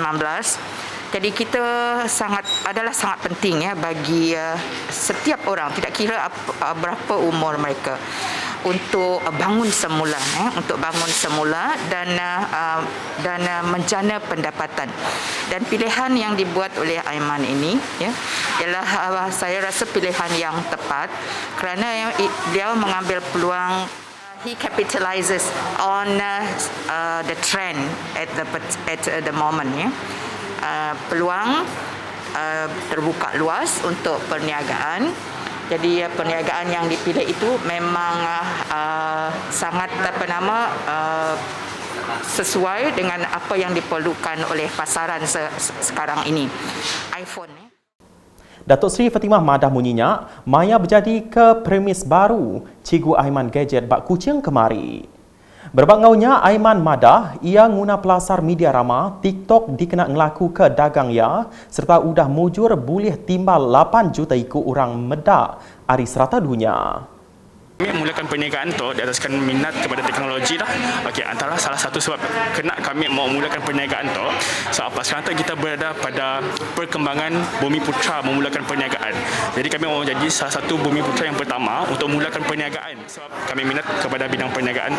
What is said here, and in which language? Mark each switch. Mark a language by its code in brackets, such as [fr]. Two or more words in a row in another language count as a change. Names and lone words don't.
[ms] Jadi kita adalah sangat penting bagi setiap orang, tidak kira berapa umur mereka, untuk bangun semula, dan menjana pendapatan. Dan pilihan yang dibuat oleh Aiman ini ialah saya rasa pilihan yang tepat kerana beliau mengambil peluang. [en] He capitalizes on the trend at the moment. [ms] Peluang terbuka luas untuk perniagaan. Jadi perniagaan yang dipilih itu memang sangat sesuai dengan apa yang diperlukan oleh pasaran sekarang ini. iPhone. [iba] Datuk Seri Fatimah Madah munyinya, maya berjadi ke premis baru Cikgu Aiman Gadget bak Kuching kemari. Berbangaunya Aiman Madah, ia guna pelasar media rama, TikTok dikenal ngelaku ke dagang ya, serta udah mujur boleh timbal 8 juta ikut orang medak hari serata dunia. [ms] Kami mulakan perniagaan tu di ataskan minat kepada teknologi lah. Okey, antara salah satu sebab kena kami mau mulakan perniagaan tu, sebab apa? Sekarang tu kita berada pada perkembangan Bumiputra memulakan perniagaan. Jadi kami mau jadi salah satu Bumiputra yang pertama untuk memulakan perniagaan sebab kami minat kepada bidang perniagaan tu.